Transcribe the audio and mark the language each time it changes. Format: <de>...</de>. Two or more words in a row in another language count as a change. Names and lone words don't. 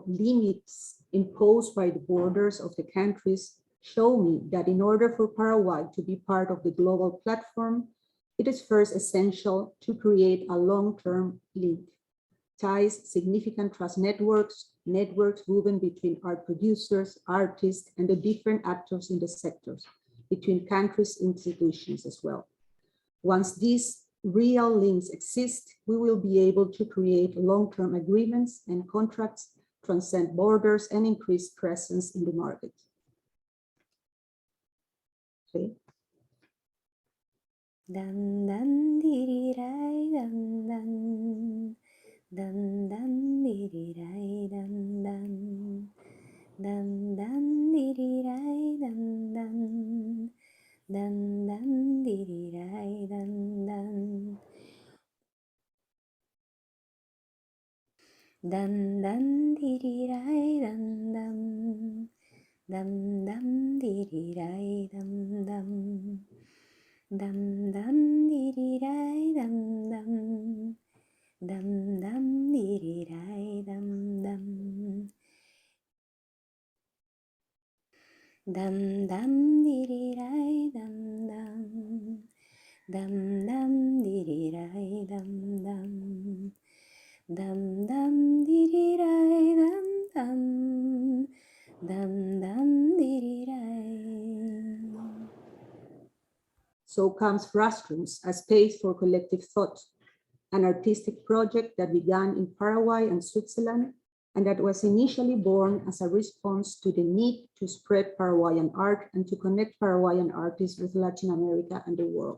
<en>limits imposed by the borders of the countries, show me that in order for Paraguay to be part of the global platform, it is first essential to create a long-term link, ties significant trust networks woven between art producers, artists, and the different actors in the sectors, between countries' institutions as well. Once these real links exist, we will be able to create long-term agreements and contracts, transcend borders, and increase presence in the market. Okay. Dan dan dirirai dan dan dan dan dirirai dan dan dan dan dirirai dan dan dan dan dirirai dan dan dan dan dirirai dan dan dan dan dirirai dan dan dum dum dee dee dee dum dum dum dum dee dee dee dum dum dum dum dee dee dee dum dum dum dum dee dee dee dum dum dum dum dee dee dee dum dum dum dum dee dee dee. So comes Frustrums, a space for collective thought, an artistic project that began in Paraguay and Switzerland, and that was initially born as a response to the need to spread Paraguayan art and to connect Paraguayan artists with Latin America and the world.</en>